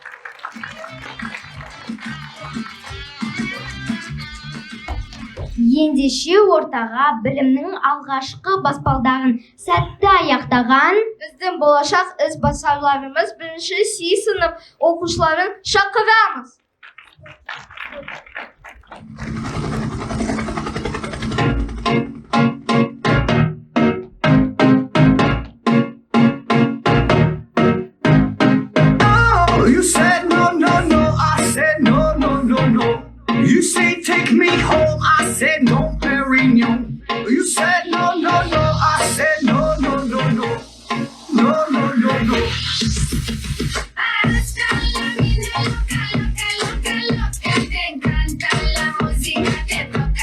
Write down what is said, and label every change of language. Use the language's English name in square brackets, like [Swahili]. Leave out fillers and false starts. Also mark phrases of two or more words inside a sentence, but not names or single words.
[Kazakh] Ендеше ортаға білімнің алғашқы баспалдағын сәтті аяқтаған біздің болашақ ізбасарларымыз 1-ші Си сынып оқушыларын шақырамыз. [English] You said no, I said no. You say take me home, I said no, Perignon. You said no, I said no. [Spanish] Hasta la vida loca, te encanta la música, te toca.